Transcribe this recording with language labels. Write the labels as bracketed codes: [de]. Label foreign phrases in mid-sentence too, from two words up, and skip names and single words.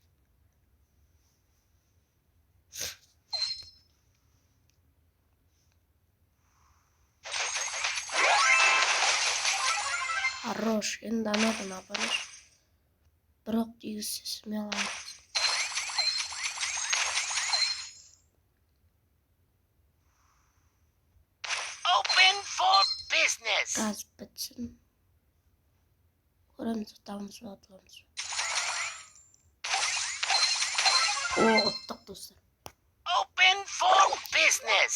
[kk] Хорош, енді анадан апарыш. Бірақ дегісі смело. [en] Open for business. [kk] Газ бітсін. Көреміз, ұтамыз ба, атыламыз. Ұттық достар. [en] Open for business.